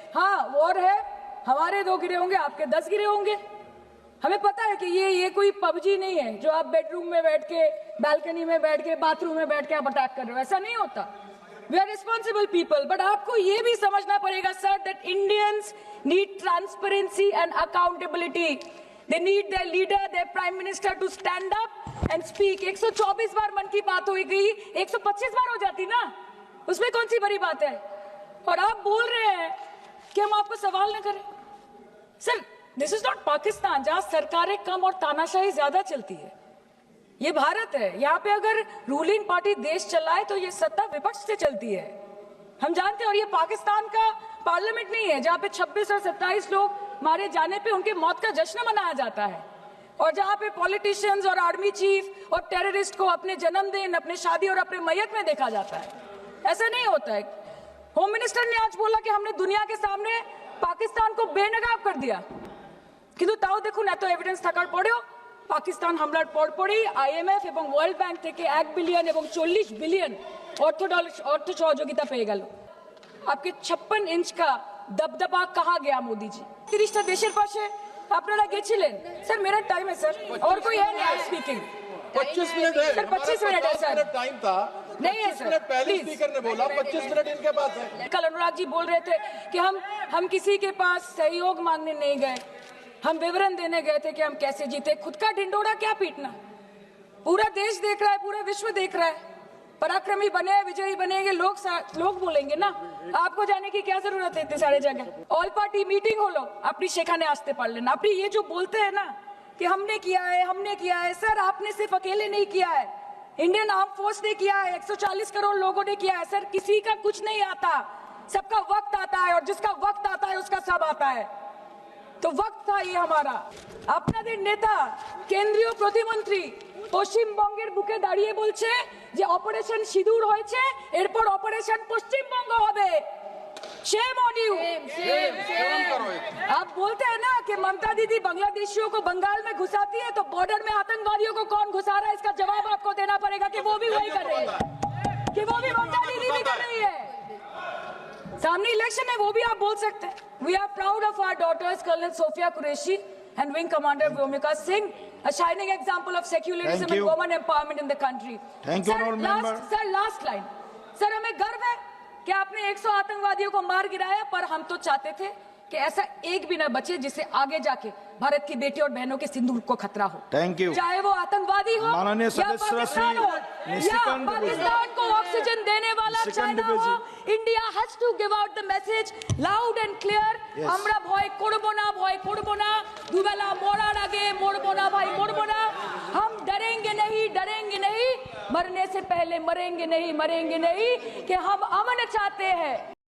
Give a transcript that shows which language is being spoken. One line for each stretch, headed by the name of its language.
Hindi: हाँ वॉर है, हमारे 2 गिरे होंगे, आपके 10 गिरे होंगे। हमें पता है कि ये कोई पबजी नहीं है जो आप बेडरूम में बैठ के, बालकनी में बैठ के, बाथरूम में बैठ के आप अटैक कर रहे हो। ऐसा नहीं होता।
English: We are responsible people.
Hindi: But आपको ये भी समझना पड़ेगा sir
English: That Indians need transparency and accountability. They need their leader, their prime minister to stand up and speak.
Hindi: 124 बार मन की बात हो गई, 125 बार हो जाती ना, उसमें कौन सी बड़ी बात है? और आप बोल रहे हैं कि हम आपको सवाल न करें। Sir,
English: this is not
Hindi: Pakistan जहां सरकारें कम और तानाशाही ज्यादा चलती है। ये भारत है, यहाँ पे अगर रूलिंग पार्टी देश चलाए तो ये सत्ता विपक्ष से चलती है, हम जानते हैं। और ये पाकिस्तान का पार्लियामेंट नहीं है जहाँ पे 26 और 27 लोग मारे जाने पे उनके मौत का जश्न मनाया जाता है, और जहाँ पे पॉलिटिशियंस और आर्मी चीफ और टेररिस्ट को अपने जन्मदिन, अपने शादी और अपने मैयत में देखा जाता है। ऐसा नहीं होता है। होम मिनिस्टर ने आज बोला कि हमने दुनिया के सामने पाकिस्तान को बेनकाब कर दिया,
Bangla: কিন্তু তাও দেখুন এত এভিডেন্স থাকার পরেও পাকিস্তান হামলার পরপরই আইএমএফ এবং ওয়ার্ল্ড ব্যাংক থেকে 1 বিলিয়ন এবং 40 বিলিয়ন অর্থ সহযোগিতা পেয়ে গেল।
Hindi: आपके 56 इंच का दबदबा कहाँ गया मोदी जी?
Bangla: 30টা দেশের পাশে আপনারা গেছিলেন।
Hindi: স্যার मेरा टाइम है सर, और कोई है नहीं स्पीकिंग? 25 मिनट है सर, 25 मिनट है सर, टाइम था। नहीं है सर, पहले स्पीकर ने बोला 25 मिनट इनके पास है। कल अनुराग जी बोल रहे थे कि हम किसी के पास सहयोग मांगने नहीं गए, हम विवरण देने गए थे कि हम कैसे जीते। खुद का ढिंडोरा क्या पीटना? पूरा देश देख रहा है, पूरा विश्व देख रहा है। पराक्रमी बने, विजयी बनेंगे लोग बोलेंगे ना, आपको जाने की क्या जरूरत है इतने सारे जगह। ऑल पार्टी मीटिंग हो लो, अपनी शेखाने आस्ते पढ़ लेना। अपनी ये जो बोलते हैं ना कि हमने किया है, सर आपने सिर्फ अकेले नहीं किया है, इंडियन आर्म फोर्स ने किया है, 140 करोड़ लोगों ने किया है। सर, किसी का कुछ नहीं आता, सबका वक्त आता है, और जिसका वक्त आता है उसका सब आता है। तो वक्त था ये हमारा।
Bangla: আপনাদের নেতা কেন্দ্রীয় প্রতিমন্ত্রী পশ্চিমবঙ্গের বুকে দাঁড়িয়ে বলছে যে অপারেশন সিঁদুর হয়েছে, এরপর অপারেশন পশ্চিমবঙ্গ হবে।
Hindi: Shame on you. आप बोलते हैं ना कि ममता दीदी बांग्लादेशियों को बंगाल में घुसाती है, तो बॉर्डर में आतंकवादियों को कौन घुसा रहा है, इसका जवाब आपको देना पड़ेगा कि वो भी वही कर रहे हैं, कि वो भी ममता दीदी भी कर रही है। सामने इलेक्शन है, वो भी आप बोल सकते हैं।
English: We are proud of our daughters colonel Sofiya Qureshi and wing commander Bhumika Singh, a shining example of secularism and women empowerment in the country. Thank you, honorable member.
Hindi: Sir, last line. Sir, हमें गर्व है कि आपने 100 आतंकवादियों को मार गिराया, पर हम तो चाहते थे कि ऐसा एक भी न बचे जिससे आगे जाके भारत की बेटी और बहनों के सिंदूर को खतरा हो। Thank you. चाहे वो आतंकवादी हो माननीय या सदस्य पाकिस्तान हो या पाकिस्तान को ऑक्सीजन देने वाला चाइना हो,
English: India has to give out the message loud and clear.
Bangla: আমরা ভয় করব না, দুবেলা মরার আগে মরবো না ভাই, মরবো না।
Hindi: हम डरेंगे नहीं, मरने से पहले मरेंगे नहीं कि हम अमन चाहते हैं।